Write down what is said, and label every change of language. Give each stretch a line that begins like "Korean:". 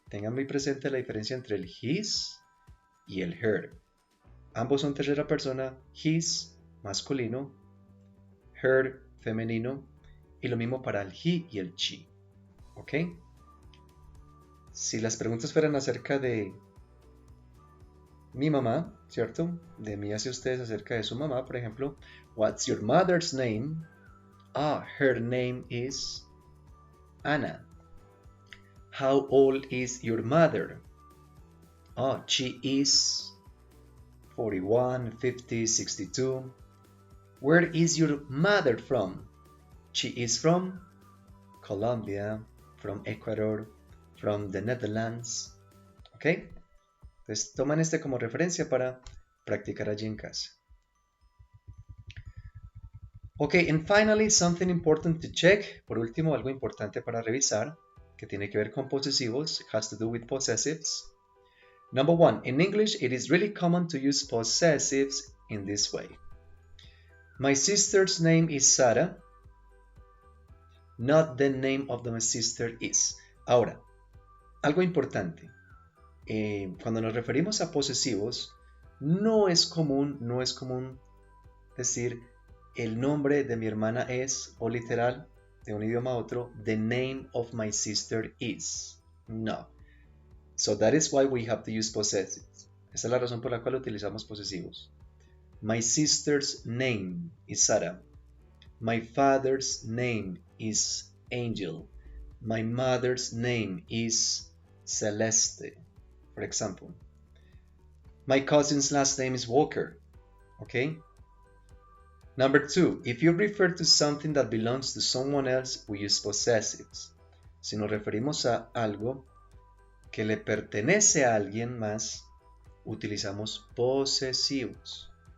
Spanish: tengan muy presente la diferencia entre el his y el her. Ambos son tercera persona, his, masculino, her, femenino, y lo mismo para el he y el she. ¿Ok? Si las preguntas fueran acerca de mi mamá, ¿cierto? De mí hacia ustedes acerca de su mamá, por ejemplo, what's your mother's name?
English: Ah, her name is Anna. How old is your mother? Oh, she is 41, 50, 62. Where is your mother from? She is from Colombia, from Ecuador, from the Netherlands. ¿Ok?
Spanish: Entonces toman este como referencia para practicar allí en casa.
English: Okay, and finally, something important to check.
Spanish: Por último, algo importante para revisar, que tiene que ver con posesivos.
English: It has to do with possessives. Number one, in English, it is really common to use possessives in this way. My sister's name is Sarah. Not the name of my sister is.
Spanish: Ahora, algo importante. Cuando nos referimos a posesivos, no es común decir el nombre de mi hermana es, o literal, de un idioma a otro, the name of my sister is. No.
English: So that is why we have to use possessives.
Spanish: Esa es la razón por la cual utilizamos posesivos.
English: My sister's name is Sarah. My father's name is Angel. My mother's name is Celeste, for example. My cousin's last name is Walker. Okay? Number two, if you refer to something that belongs to someone else, we use possessives.
Spanish: Si nos referimos a algo que le pertenece a alguien más, utilizamos posesivos.